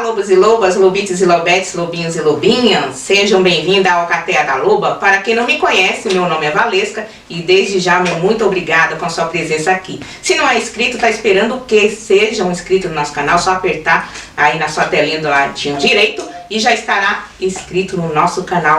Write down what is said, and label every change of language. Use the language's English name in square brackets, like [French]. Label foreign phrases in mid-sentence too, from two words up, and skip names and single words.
[Portuguese] e lobas, lobites e lobetes, lobinhos e lobinhas, sejam bem-vindos ao Alcateia da Loba. Para quem não me conhece, meu nome é Valesca e desde já meu muito obrigada com a sua presença aqui. Se não é inscrito, tá esperando o quê? Sejam inscritos no nosso canal, só apertar aí na sua telinha do ladinho direito e já estará inscrito no nosso canal.